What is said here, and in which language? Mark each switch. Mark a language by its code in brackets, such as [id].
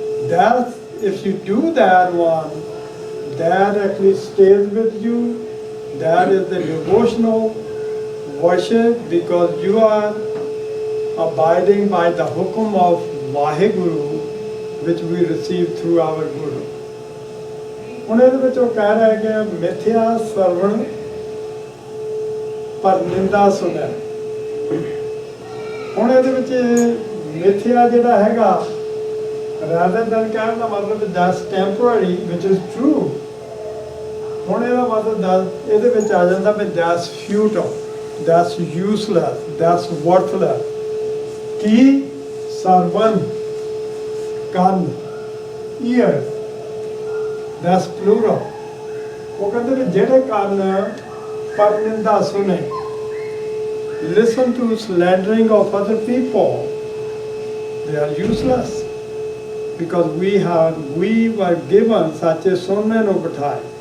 [en] That, if you do that one, that actually stays with you. That is the devotional worship, because you are abiding by the hukum of Vaheguru, which we receive through our Guru. [pa] ਹੁਣ ਇਹਦੇ ਵਿੱਚ ਉਹ ਕਹਿ ਰਿਹਾ ਕਿ ਮਿਥਿਆ ਸਰਵਣ ਪਰ ਨਿੰਦਾ ਸੁਣੈ। ਹੁਣ ਇਹਦੇ ਵਿੱਚ ਮਿਥਿਆ ਜਿਹੜਾ ਹੈਗਾ, rather than ਕਹਿਣ ਦਾ ਮਤਲਬ [en] that's temporary, which is true, [pa] ਹੁਣ ਇਹਦਾ ਮਤਲਬ ਇਹਦੇ ਵਿੱਚ ਆ ਜਾਂਦਾ ਵੀ [en] that's futile, that's useless, that's worthless. [pa] ਕੀ ਸਰਵਨ ਕੰਨ, [en] ears, that's plural. [pa] ਉਹ ਕਹਿੰਦੇ ਵੀ ਜਿਹੜੇ ਕੰਨ ਪਰ ਨਿੰਦਾ ਸੁਣੇ, [en] listen to slandering of other people, they are useless, because we were given such a sunne no bitai.